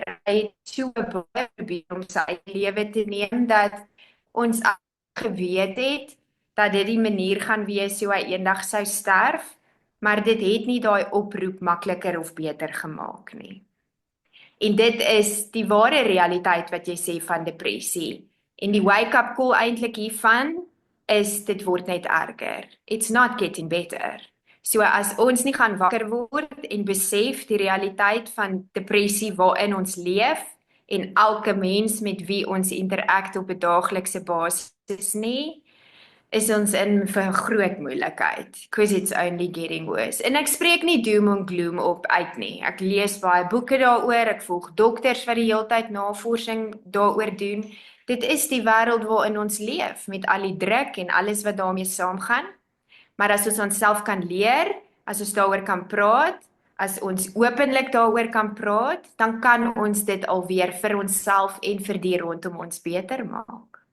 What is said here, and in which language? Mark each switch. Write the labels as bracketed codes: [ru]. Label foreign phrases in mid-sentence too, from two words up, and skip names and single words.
[af] Hy het so baie gebeur om sy lewe te neem, dat ons geweet het, dat dit die manier gaan wees hoe hy eendag sou sterf, maar dit het nie daai oproep makliker of beter gemaak nie. En dit is die ware realiteit wat jy sê van depressie. En die wake-up call eintlik hiervan is, dit word net erger. [en] It's not getting better. [af] So as ons nie gaan wakker word en besef die realiteit van depressie waarin ons leef, en elke mens met wie ons interact op 'n daaglikse basis nie, is ons in vir groot moeilikheid, [en] because it's only getting worse. [af] En ek spreek nie doom en gloom op uit nie. Ek lees baie boeke daaroor, ek volg dokters wat die hele tyd navorsing daaroor doen. Dit is die wêreld waarin ons leef, met al die druk en alles wat daarmee saamgaan. Maar as ons onsself kan leer, as ons daaroor kan praat, as ons openlik daaroor kan praat, dan kan ons dit alweer vir onsself en vir die rondom ons beter maak.